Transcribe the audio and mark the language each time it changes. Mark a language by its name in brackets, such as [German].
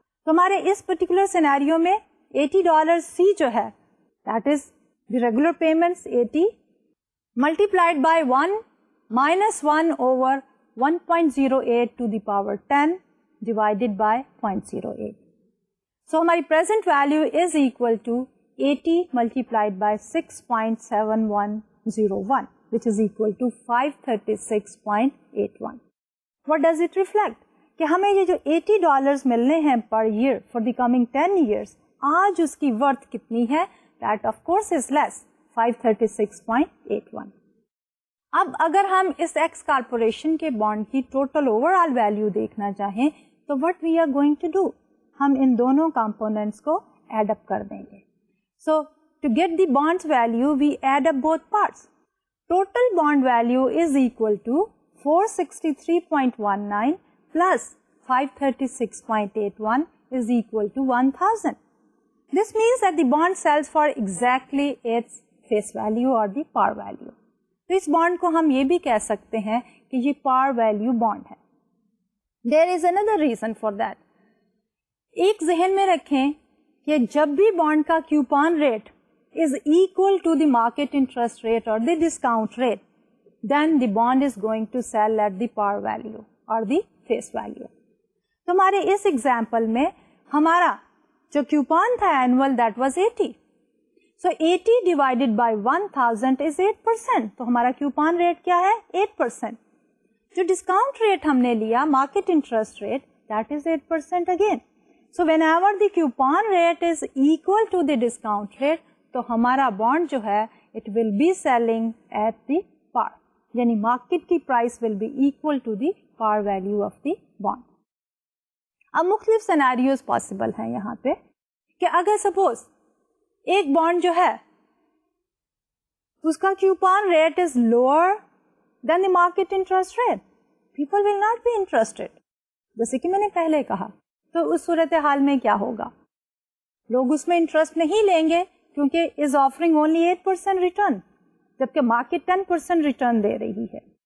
[Urdu] تو ہمارے اس particular scenario میں $80 سی جو ہے [English] that is the regular payments 80 multiplied by 1 minus 1 over 1.08 to the power 10 divided by 0.08. So [Urdu] ہماری [English] present value is equal to 80 multiplied by 6.7101 which is equal to 536.81. What does it reflect? [Urdu] کہ ہمیں یہ جو $80 ملنے ہیں [English] per year for the coming 10 years [Urdu] آج اس کی worth کتنی ہے؟ [English] That of course is less, [Urdu] 536.81. اب اگر ہم اس ایکس کارپوریشن کے بانڈ کی ٹوٹل اوور آل ویلو دیکھنا چاہیں تو [English] what we are going to do, [Urdu] ہم ان دونوں کمپوننٹس کو ایڈ اپ کر دیں گے. [English] So to get the bonds value we add up both parts. Total bond value is equal to 463.19 plus 536.81 is equal to 1000. This means that the bond sells for exactly its face value or the par value. [Urdu] تو اس bond کو ہم یہ بھی کہہ سکتے ہیں کہ یہ par value بانڈ ہے. [English] There is another reason for that. [Urdu] ایک ذہن میں رکھیں کہ جب بھی بانڈ کا coupon rate [English] is equal to the market interest rate or the discount rate, then the bond is going to sell at the par value or the face value. [Urdu] تو ہمارے اس ایگزامپل میں ہمارا جو کوپان تھا [English] Annual that was 80. So 80 divided by 1000 is 8%. [Urdu] تو ہمارا coupon rate کیا ہے؟ 8%. جو ڈسکاؤنٹ ریٹ ہم نے لیا market interest rate [English] That is 8% again. So whenever the coupon rate is equal to the discount rate [Urdu] تو ہمارا بانڈ جو ہے [English] it will be selling at the par, [Urdu] یعنی مارکیٹ کی price [English] Will be equal to the par value of the bond. [Urdu] اب مختلف scenarios possible ہیں یہاں پہ کہ اگر سپوز ایک بانڈ جو ہے اس کا [English] Coupon rate is lower than the market interest rate, people will not be interested. [Urdu] جیسے کہ میں نے پہلے کہا تو اس صورتحال میں کیا ہوگا؟ لوگ اس میں انٹرسٹ نہیں لیں گے کیونکہ [English] is offering only 8% return [Urdu] جبکہ مارکیٹ 10% ریٹرن دے رہی ہے.